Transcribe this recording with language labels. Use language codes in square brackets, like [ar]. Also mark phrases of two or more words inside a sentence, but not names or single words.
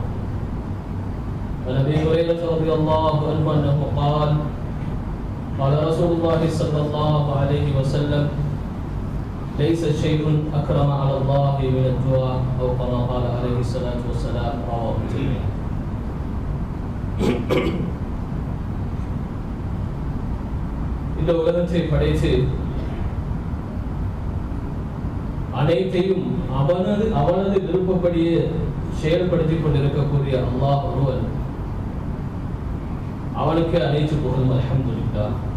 [ar] عن أبي هريرة رضي الله عنه أنه قال قال رسول الله صلى الله عليه وسلم ليس شيء أكرم على الله من الدعاء أو كما قال عليه الصلاة والسلام رواه الترمذي. [ta] இந்த உலகத்தை படைத்து அனைத்தையும் அவனது விருப்பப்படியே செயல்படுத்திக் கொண்டிருக்கக்கூடிய அல்லாஹ் ஒருவன், அவனுக்கு அனைத்து புகழும் அல்ஹம்துலில்லாஹ்.